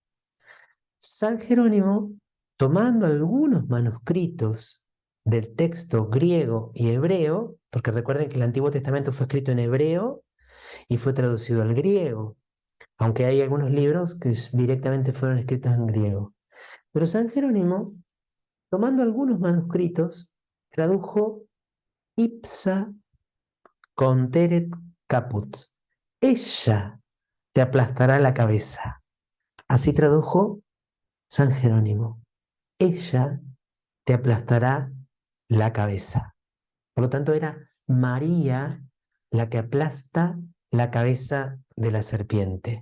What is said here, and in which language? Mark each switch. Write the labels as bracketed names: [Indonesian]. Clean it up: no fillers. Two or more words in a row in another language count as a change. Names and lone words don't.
[Spanish] San Jerónimo, tomando algunos manuscritos del texto griego y hebreo, porque recuerden que el Antiguo Testamento fue escrito en hebreo y fue traducido al griego, aunque hay algunos libros que directamente fueron escritos en griego. Pero San Jerónimo, tomando algunos manuscritos, tradujo [Latin] ipsa conteret caput. [Spanish] Ella te aplastará la cabeza. Así tradujo San Jerónimo. Ella te aplastará la cabeza. Por lo tanto, era María la que aplasta la cabeza de la serpiente.